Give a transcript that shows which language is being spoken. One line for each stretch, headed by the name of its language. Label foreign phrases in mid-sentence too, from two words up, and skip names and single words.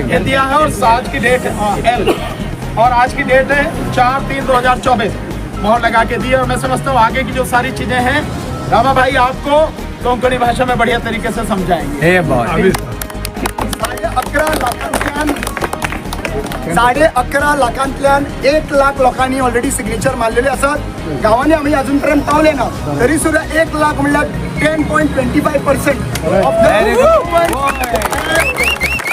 Hindi: ये दिया है। और आज की डेट L और आज की डेट है 4/3/2024 मोहर लगा के दी है। और मैं समझता हूँ आगे की जो सारी चीजें हैं रामा भाई आपको कोंकणी भाषा में बढ़िया तरीके से समझाएंगे।
Konkani: 11 लाखांतल्यान 1 लाख लोकांनी
English: already signature
Konkani: मारलेले आसात. गांवांनी आमी अजून पर्यंत पावले ना, तरी सुद्धा 1 लाख म्हणल्यार 10.25%
English: of the